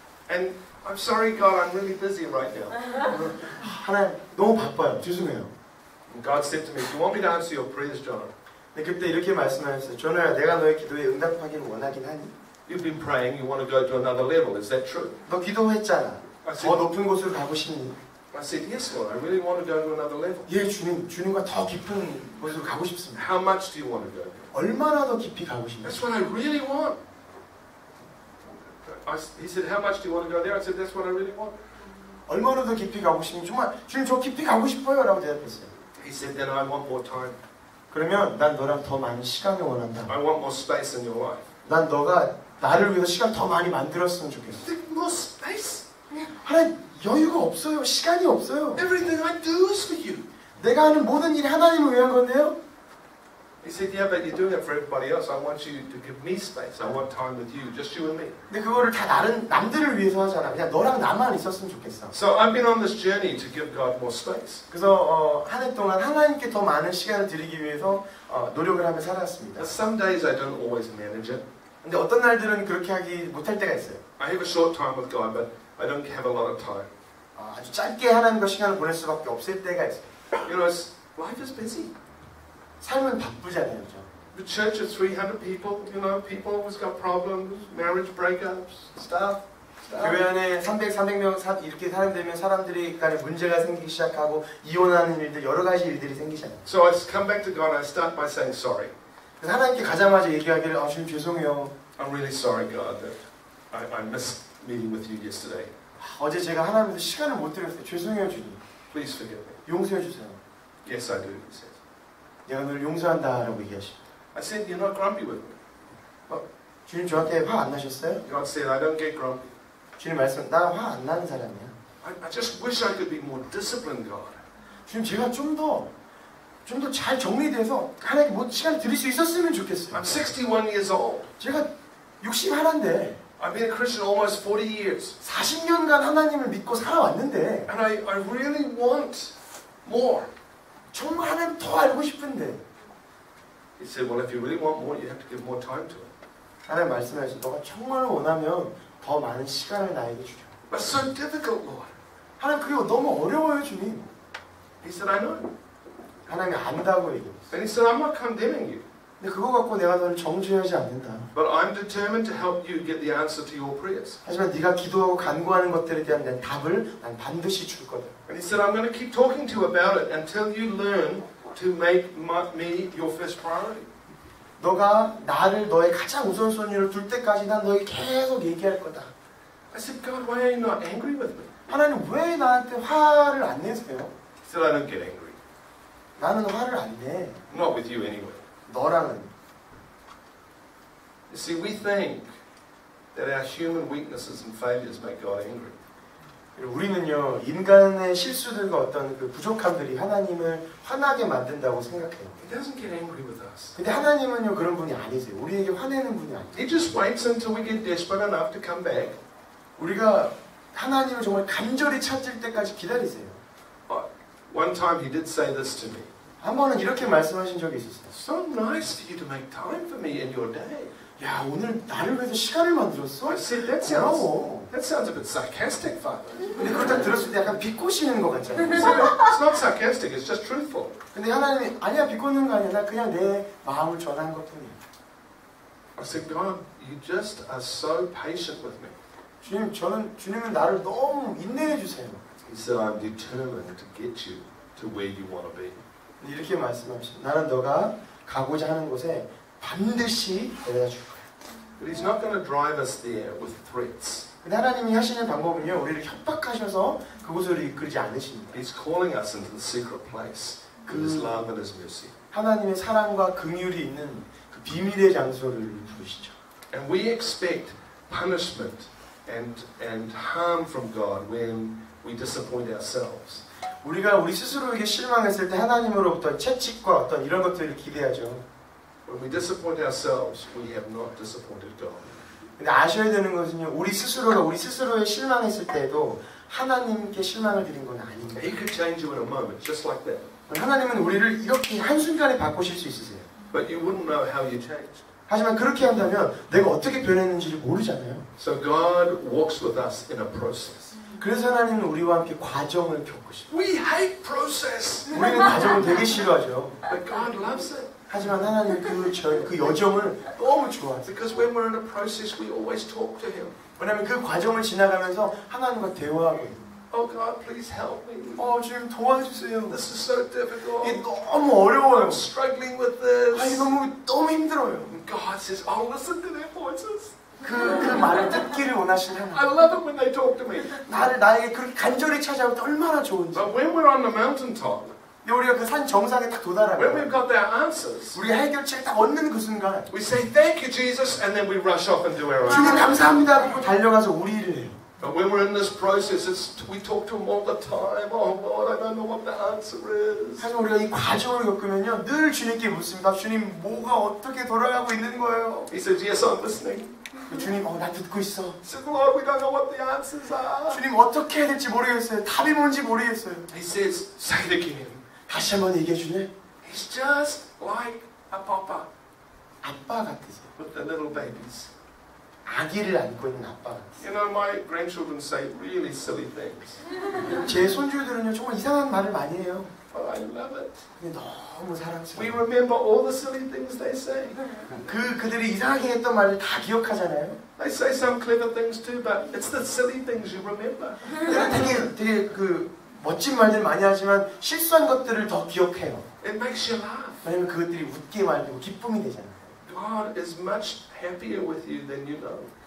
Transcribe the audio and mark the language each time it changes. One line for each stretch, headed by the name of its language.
English: And I'm sorry, God, I'm really busy right now.
Korean: 하나님 너무 바빠요. 죄송해요.
English: And God said to me, do you want me to answer your prayers, John?
Korean: 근데 그때 이렇게 말씀하셨어요. 전호야 내가 너의 기도에 응답하기를 원하긴 하니
English: You've been praying, you want to go to another level. Is that true?
Korean: 너 기도했잖아.
English: I
Korean: 더
English: said,
Korean: 높은 곳으로 가고 싶니?
English: I said, yes, Lord, I really want to go to another level.
Korean: 예, 주님과 더 깊은 곳으로 가고 싶습니다.
English: How much do you want to go?
Korean: 얼마나 더 깊이 가고 싶냐?
English: That's what I really want. He said, how much do you want to go there? I said, that's what I really want.
Korean: 얼마나 더 깊이 가고 싶니? 정말 주님 저 깊이 가고 싶어요 라고 대답했어요.
English: He said, then I want more time.
Korean: 그러면 난 너랑 더 많은 시간을 원한다.
English: I want more space in your life.
Korean: 난 너가 나를 위해서 시간 더 많이 만들었으면 좋겠어.
English: More space?
Korean: 하나님 여유가 없어요. 시간이 없어요.
English: Everything I do is for you.
Korean: 내가 하는 모든 일이 하나님을 위한 건데요.
English: He said, yeah, but you're doing it for everybody else. I want you to give me space. I want time with you, just you and me.
Korean: 근데 그거를 다 남들을 위해서 하잖아. 그냥 너랑 나만 있었으면 좋겠어.
English: So I've been on this journey to give God more space.
Korean: 그래서 한 해 동안 하나님께 더 많은 시간을 드리기 위해서 노력을 하며 살았습니다.
English: But some days I don't always manage it.
Korean: 근데 어떤 날들은 그렇게 하기 못할 때가 있어요.
English: I have a short time with God, but I don't have a lot of time.
Korean: 아주 짧게 하나님과 시간을 보낼 수밖에 없을 때가 있어요.
English: You know, life is busy.
Korean: 삶은 바쁘잖아요, 그죠?
English: The church of 300 people, you know, people always got problems, marriage breakups, stuff.
Korean: 교회 안에 300명 이렇게 사람되면 사람들이 간에 문제가 생기기 시작하고 이혼하는 일들, 여러 가지 일들이 생기잖아요.
English: So I come back to God and I start by saying sorry.
Korean: 그래서 하나님께 가자마자 얘기하기를 주님 죄송해요.
English: I'm really sorry, God, that I missed meeting with you yesterday.
Korean: 어제 제가 하나님한테 시간을 못 드렸어요. 죄송해요, 주님.
English: Please forgive me.
Korean: 용서해 주세요.
English: Yes, I do, he says.
Korean: 내가 너를 용서한다라고 얘기하십니다.
English: I said, you're not grumpy with me.
Korean: 주님 저한테 화 안 나셨어요?
English: God said, I don't get grumpy.
Korean: 주님 말씀, 나 화 안 나는 사람이야.
English: I just wish I could be more disciplined, God.
Korean: 주님 제가 좀 더 잘 정리돼서 하나님께 뭐 시간을 드릴 수 있었으면 좋겠어요.
English: I'm 61 years old.
Korean: 제가 61인데
English: I've been a Christian almost 40 years.
Korean: 40년간 하나님을 믿고 살아왔는데
English: And I really want more.
Korean: 정말 하나님 더 알고 싶은데
English: He said, well, if you really want more, you have to give more time to it.
Korean: 하나님 말씀하신 너가 정말 원하면 더 많은 시간을 나에게 주려.
English: But it's so difficult, Lord.
Korean: 하나님 그게 너무 어려워요, 주님.
English: He said, I know.
Korean: 하나님이 안다고 얘기했어요.
English: And he said, I'm not condemning you.
Korean: 근데 그거 갖고 내가 너를 정죄하지 않는다.
English: But I'm determined to help you get the answer to your prayers.
Korean: 하지만 네가 기도하고 간구하는 것들에 대한 난 답을 난 반드시 줄 거다.
English: And he said, I'm going to keep talking to you about it until you learn to make me your first priority.
Korean: 너가 나를 너의 가장 우선순위로 둘 때까지 난 너에게 계속 얘기할 거다.
English: I said, God, why are you not angry with me?
Korean: 하나님 왜 나한테 화를 안 내세요?
English: He said, I don't get angry.
Korean: 나는 화를 안 내.
English: Not with you anyway.
Korean: 너랑은.
English: You see, we think that our human weaknesses and failures make God angry.
Korean: 우리는요 인간의 실수들과 어떤 그 부족함들이 하나님을 화나게 만든다고 생각해요.
English: He doesn't get angry with us.
Korean: 근데 하나님은요 그런 분이 아니세요. 우리에게 화내는 분이 아니에요.
English: He just waits until we get desperate enough to come back.
Korean: 우리가 하나님을 정말 간절히 찾을 때까지 기다리세요.
English: One time he did say this to me.
Korean: 한 번은 이렇게 말씀하신 적이 있었어요.
English: So nice for you to make time for me in your day.
Korean: 야 오늘 나를 위해서 시간을 만들었어?
English: I said, that sounds a bit sarcastic, Father.
Korean: 근데 그걸 딱 들었을 때 약간 비꼬시는 것 같잖아요.
English: It's not sarcastic, it's just truthful.
Korean: 근데 하나님이 아니야 비꼬는 거 아니야. 나 그냥 내 마음을 전한 것뿐이야.
English: I said, God, you just are so patient with me.
Korean: 주님은 나를 너무 인내해 주세요.
English: He said, I'm determined to get you to where you want to be.
Korean: 이렇게 말씀하시죠. 나는 너가 가고자 하는 곳에 반드시 데려다 줄 거야.
English: But he's not going to drive us there with threats.
Korean: 근데 하나님이 하시는 방법은요, 우리를 협박하셔서 그곳으로 이끌지 않으십니다.
English: He's calling us into the secret place with his love and his mercy.
Korean: 하나님의 사랑과 긍휼이 있는 그 비밀의 장소를 부르시죠.
English: And we expect punishment and harm from God when we disappoint ourselves.
Korean: 우리가 우리 스스로에게 실망했을 때 하나님으로부터 채찍과 어떤 이런 것들을 기대하죠.
English: When we disappoint ourselves, we have not disappointed God.
Korean: 근데 아셔야 되는 것은요, 우리 스스로에 실망했을 때에도 하나님께 실망을 드린 건 아닙니다.
English: He could change you in a moment, just like that.
Korean: 하나님은 우리를 이렇게 한순간에 바꾸실 수 있으세요.
English: But you wouldn't know how you changed.
Korean: 하지만 그렇게 한다면 내가 어떻게 변했는지를 모르잖아요.
English: So God walks with us in a process.
Korean: 그래서 하나님은 우리와 함께 과정을 겪으십니다.
English: We hate process.
Korean: 우리는 과정을 되게 싫어하죠.
English: But God loves it.
Korean: 하지만 하나님 그 여정을 너무 좋아하세요.
English: Because when we're in a process, we always talk to Him.
Korean: 왜냐하면 그 과정을 지나가면서 하나님과 대화하고
English: Oh God, please help me.
Korean: 주님 도와주세요.
English: This is so difficult.
Korean: 이게 너무 어려워요.
English: I'm struggling with this.
Korean: 이게 너무 힘들어요.
English: And God says, "I'll listen to their voices."
Korean: 그 말을 듣기를 원하시는
English: I
Korean: 하나님.
English: love it when they talk to me.
Korean: 나에게 그렇게 간절히 찾아올 때 얼마나 좋은지.
English: But when we're on the mountaintop,
Korean: 우리가 그 산 정상에 딱
English: when
Korean: 도달하면
English: we've got their answers,
Korean: 우리가 해결책을 딱 얻는 그 순간
English: we say, "Thank you, Jesus," and then we rush off and do our own.
Korean: 주님 감사합니다 하고 달려가서 우리 일을 해요.
English: But when we're in this process, we talk to Him all the time. Oh Lord, I don't know what the answer is.
Korean: 하지만 우리가 이 과정을 겪으면요 늘 주님께 묻습니다. 주님 뭐가 어떻게 돌아가고 있는 거예요?
English: He says, "Yes, I'm listening."
Korean: 주님 나 듣고 있어.
English: He says, "Lord, we don't know what the answers are."
Korean: 주님 어떻게 해야 될지 모르겠어요. 답이 뭔지 모르겠어요.
English: He says, "Say it again."
Korean: 다시 한번 얘기해 주네.
English: He's just like a papa
Korean: 아빠 같으세요.
English: with the little babies.
Korean: 아기를 안고 있는 아빠 같으세요.
English: You know, my grandchildren say really silly things,
Korean: 제 손주들은요 정말 이상한 말을 많이 해요.
English: but I love it.
Korean: 근데 너무
English: We
Korean: 사랑스러워요.
English: remember all the silly things they say.
Korean: 그들이 이상하게 했던 말을 다 기억하잖아요.
English: They say some clever things too, but it's the silly things you remember.
Korean: 되게 멋진 말들 많이 하지만 실수한 것들을 더 기억해요.
English: It makes you laugh.
Korean: 왜냐면 그것들이 웃게 만들고 기쁨이 되잖아요.
English: God is much happier with you than you know.